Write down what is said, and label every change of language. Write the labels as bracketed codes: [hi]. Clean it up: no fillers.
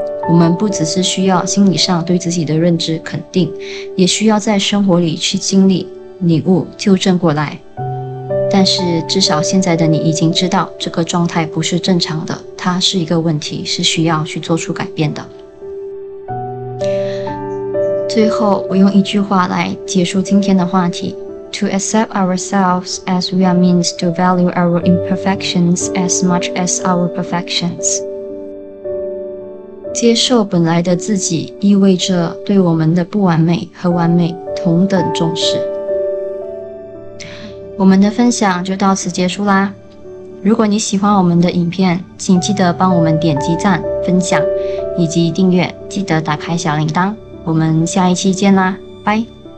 [zh] 我们不只是需要心理上对自己的认知肯定，也需要在生活里去经历、领悟、纠正过来。但是至少现在的你已经知道这个状态不是正常的，它是一个问题，是需要去做出改变的。最后，我用一句话来结束今天的话题。 [en] To accept ourselves as we are means to value our imperfections as much as our perfections. [zh] 接受本来的自己，意味着对我们的不完美和完美同等重视。我们的分享就到此结束啦。如果你喜欢我们的影片，请记得帮我们点击赞、分享以及订阅，记得打开小铃铛。我们下一期见啦，拜。